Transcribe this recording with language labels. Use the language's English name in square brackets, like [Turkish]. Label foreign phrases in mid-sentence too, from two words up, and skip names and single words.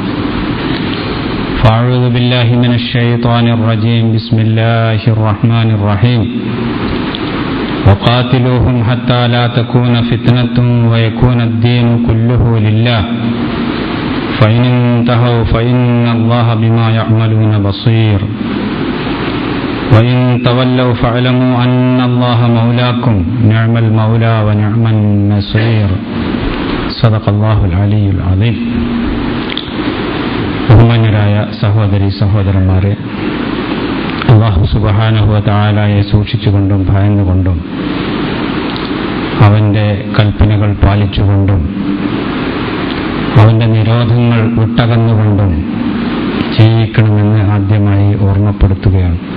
[Arabic] فأعوذ بالله من الشيطان الرجيم بسم الله الرحمن الرحيم وقاتلوهم حتى لا تكون فتنة ويكون الدين كله لله فإن انتهوا فإن الله بما يعملون بصير وإن تولوا فاعلموا أن الله مولاكم نعم المولى ونعم النصير صدق الله العلي العظيم. [Malayalam] ബഹുമാന്യരായ സഹോദരി സഹോദരന്മാരെ, [Arabic] الله سبحانه وتعالى [Malayalam] സൂക്ഷിച്ചുകൊണ്ടും ഭയന്നുകൊണ്ടും അവൻ്റെ കൽപ്പനകൾ പാലിച്ചുകൊണ്ടും അവൻ്റെ നിരോധങ്ങൾ വിട്ടകന്നുകൊണ്ടും ജീവിക്കണമെന്ന് ആദ്യമായി ഓർമ്മപ്പെടുത്തുകയാണ്.